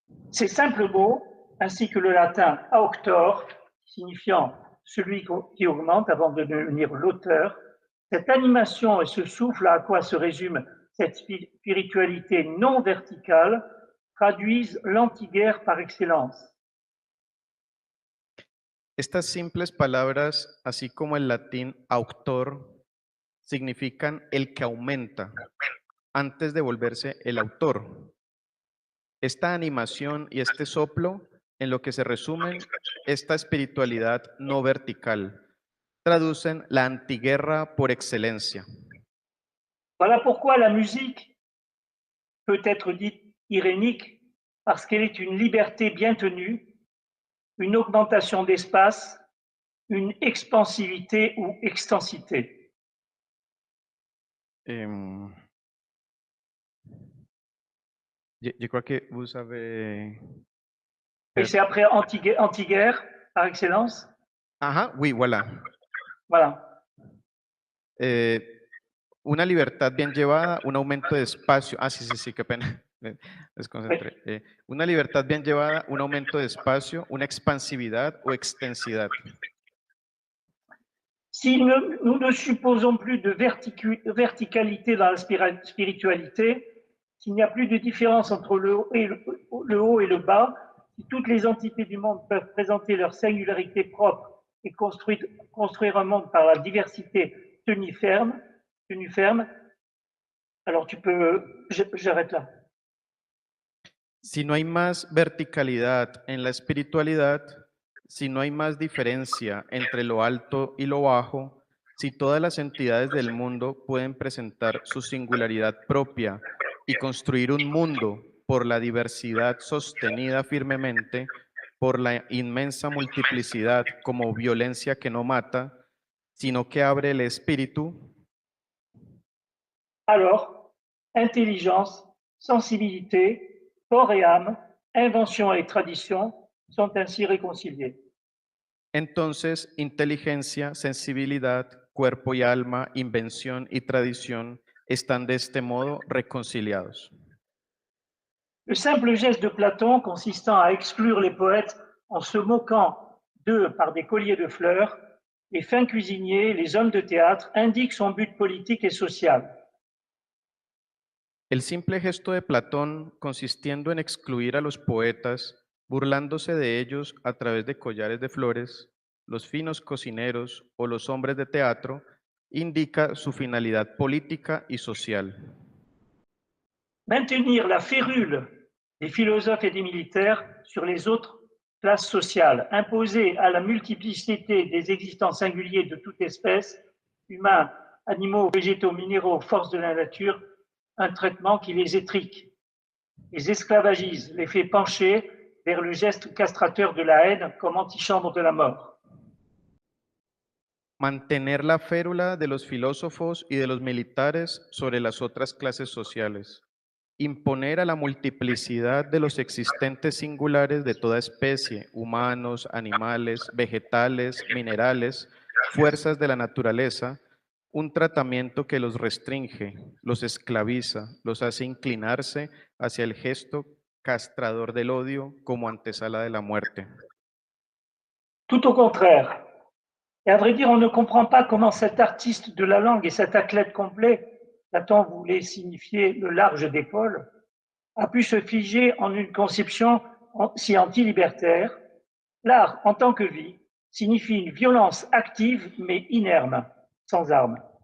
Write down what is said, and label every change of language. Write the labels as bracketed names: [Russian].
[French] Ces simples mots, ainsi que le latin auctor, signifiant celui qui augmente avant de devenir l'auteur, cette animation et ce souffle à quoi se résume cette spiritualité non verticale traduisent l'antiguerre par excellence. [Spanish] Estas simples palabras, así como el latín auctor, significan el que aumenta antes de volverse el autor. Esta animación y este soplo, en lo que se resumen esta espiritualidad no vertical, traducen la antiguerra por excelencia. [French] Voilà pourquoi la musique peut être dite irénique, parce qu'elle est une liberté bien tenue, une augmentation d'espace, une expansivité ou extensité. Je [Spanish] creo que [French] vous avez... Et c'est après anti-guerre, par excellence. Ajá, oui, voilà. Voilà. [Spanish] Una libertad bien llevada, un aumento de espacio. Ah, sí, qué pena. Me desconcentré. Una libertad bien llevada, un aumento de espacio, una expansividad o extensidad. [French] Si nous ne supposons plus de verticalité dans la spiritualité, s'il n'y a plus de différence entre le haut et le bas, si toutes les entités du monde peuvent présenter leur singularité propre et construire un monde par la diversité tenue ferme, alors j'arrête là. [Spanish] Si no hay más verticalidad en la espiritualidad, si no hay más diferencia entre lo alto y lo bajo, si todas las entidades del mundo pueden presentar su singularidad propia y construir un mundo por la diversidad sostenida firmemente, por la inmensa multiplicidad como violencia que no mata, sino que abre el espíritu, [French] alors intelligence, sensibilité, corps et âme, invention et tradition sont ainsi réconciliés. [Spanish] entonces inteligencia, sensibilidad, cuerpo y alma, invención y tradición están de este modo reconciliados. [French] Le simple geste de Platon consistant à exclure les poètes en se moquant d'eux par des colliers de fleurs, les fins cuisiniers, les hommes de théâtre indique son but politique et social. [Spanish] El simple gesto de Platón, consistiendo en excluir a los poetas, burlándose de ellos a través de collares de flores, los finos cocineros o los hombres de teatro, indica su finalidad política y social. [French] Maintenir la férule des philosophes et des militaires sur les autres classes sociales, imposer à la multiplicité des existants singuliers de toute espèce, humains, animaux, végétaux, minéraux, forces de la nature, un traitement qui les étrique, les esclavagise, les fait pencher vers le geste castrateur de la haine comme antichambre de la mort. [Spanish] Mantener la férula de los filósofos y de los militares sobre las otras clases sociales. Imponer a la multiplicidad de los existentes singulares de toda especie, humanos, animales, vegetales, minerales, fuerzas de la naturaleza, un tratamiento que los restringe, los esclaviza, los hace inclinarse hacia el gesto castrador del odio como antesala de la muerte. [French] Tout au contraire. Et à vrai dire, on ne comprend pas comment cet artiste de la langue et cet athlète complet, Platon voulait signifier le large d'épaule, a pu se figer en une conception si anti-libertaire. L'art, en tant que vie, signifie une violence active mais inerme, sans armes.